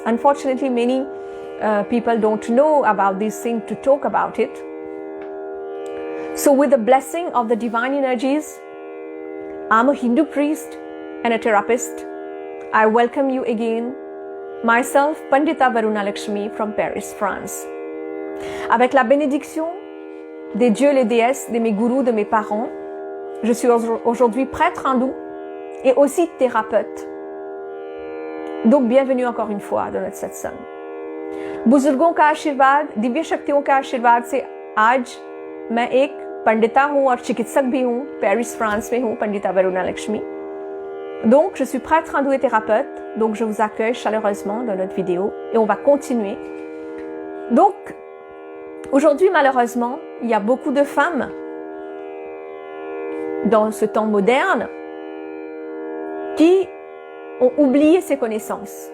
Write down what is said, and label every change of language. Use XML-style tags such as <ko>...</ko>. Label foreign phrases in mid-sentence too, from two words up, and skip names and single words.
<en>Unfortunately, many people don't know about this thing to talk about it. So with the blessing of the divine energies, I'm a Hindu priest and a therapist. I welcome you again. Myself, Pandita Varuna Lakshmi from Paris, France.</en> <fr>Avec la bénédiction des dieux, les déesses, de mes gourous, de mes parents, je suis aujourd'hui prêtre hindou et aussi thérapeute. Donc bienvenue encore une fois dans notre satsang.</fr> <hi>बुजुर्गों का आशीर्वाद, दिव्य शक्तियों का आशीर्वाद से आज मैं एक पंडिता हूँ और चिकित्सक भी हूँ, पेरिस फ्रांस में हूँ, पंडिता वरुणा लक्ष्मी.</hi> <fr>Donc je suis prêtre hindou et thérapeute, donc je vous accueille chaleureusement dans notre vidéo et on va continuer. Donc aujourd'hui malheureusement, il y a beaucoup de femmes dans ce temps moderne qui ont oublié ces connaissances.</fr>